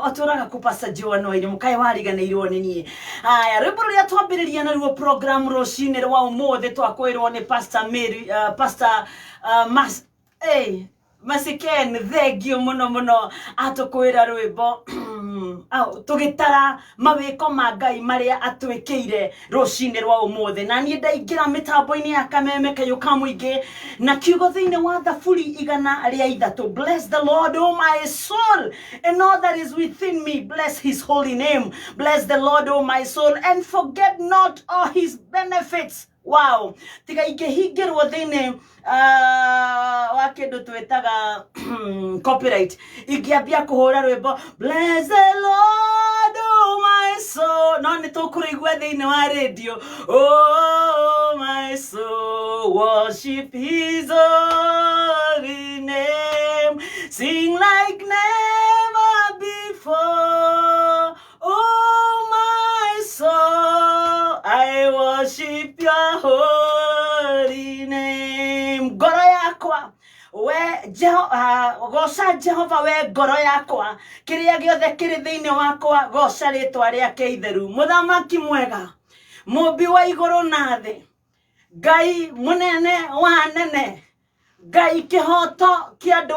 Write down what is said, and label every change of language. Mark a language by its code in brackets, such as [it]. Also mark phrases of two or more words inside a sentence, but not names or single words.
[ki] Oturaga ku Pastor Joan Wairimu kai wariganirwo ni nie. Aya rwimbo ruria twambiriria na ruo program rucini rwa umuthi twakwirwo ni Pastor Mary Masiken thegio muno atukwira rwimbo tugitara mawiko ma Ngai maria atwikire rucini rwa umuthi. Na nie ndaingira mitambo-ini ya kameme kayuka muingi na kiugo thiini wa Thaburi 103. [en] Bless the Lord, O my soul, and all that is within me. Bless his holy name. Bless the Lord, O my soul, and forget not all his benefits. [ki] Wow, tiga ingehingirwo thiini wa kindu twetaga copyright ingiambia kuhura rwimbo [en] bless the Lord, oh my soul, [ki] no ni tukurigwa thiini wa radio. [en] Oh my soul, worship his holy name, sing like never before. Oh my soul, I worship your holy name. [ki] Ngoro yakwa we goca Jehova, we ngoro yakwa, kiria giothe kiri thiini wakwa goca ritwa riake itheru. Muthamaki mwega, mumbi wa iguru na thi, Ngai munene wa nene, Ngai kihoto kia andu